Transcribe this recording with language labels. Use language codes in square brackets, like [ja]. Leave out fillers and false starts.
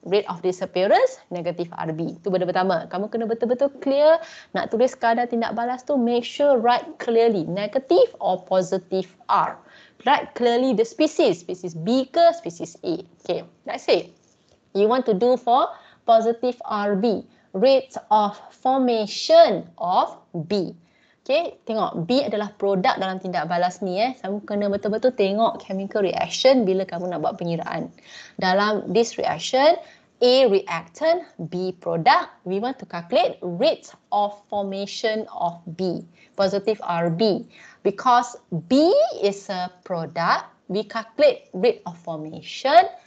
[en] Rate of disappearance, [ms] negatif RB. Itu benda pertama. Kamu kena betul-betul clear. Nak tulis kadar tindak balas tu, [en] make sure write clearly. [ms] Negatif or positif R. [en] Write clearly the species. Species B ke species A. Okay, that's it. You want to do for positive RB. Rate of formation of B. [ms] Okay, tengok B adalah produk dalam tindak balas ni. Kamu kena betul-betul tengok chemical reaction bila kamu nak buat pengiraan. [en] Dalam this reaction, A reactant, B product, we want to calculate rate of formation of B, positive RB. Because B is a product, we calculate rate of formation.